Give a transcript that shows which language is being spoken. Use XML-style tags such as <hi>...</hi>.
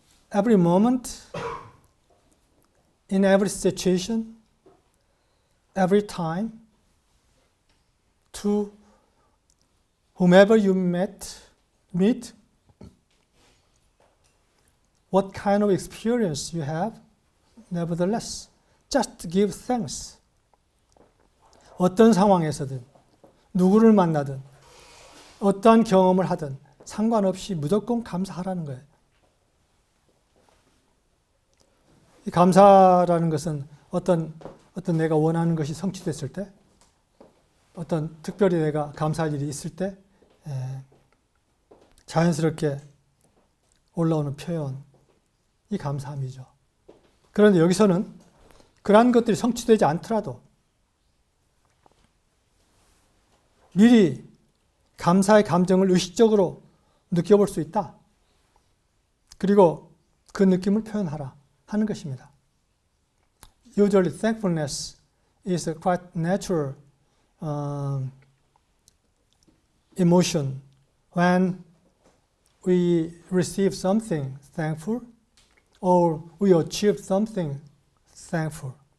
<en>Every moment, in every situation, every time, to whomever you meet, what kind of experience you have, nevertheless, just give thanks.</en> <ko>어떤 상황에서든, 누구를 만나든, 어떠한 경험을 하든 상관없이 무조건 감사하라는 거예요. 이 감사라는 것은 어떤 내가 원하는 것이 성취됐을 때, 어떤 특별히 내가 감사할 일이 있을 때 자연스럽게 올라오는 표현이 감사함이죠. 그런데 여기서는 그러한 것들이 성취되지 않더라도 미리 감사의 감정을 의식적으로 느껴볼 수 있다. 그리고 그 느낌을 표현하라 하는 것입니다.</ko> <en>Usually thankfulness is a quite natural emotion. When we receive something thankful or we achieve something thankful.</en>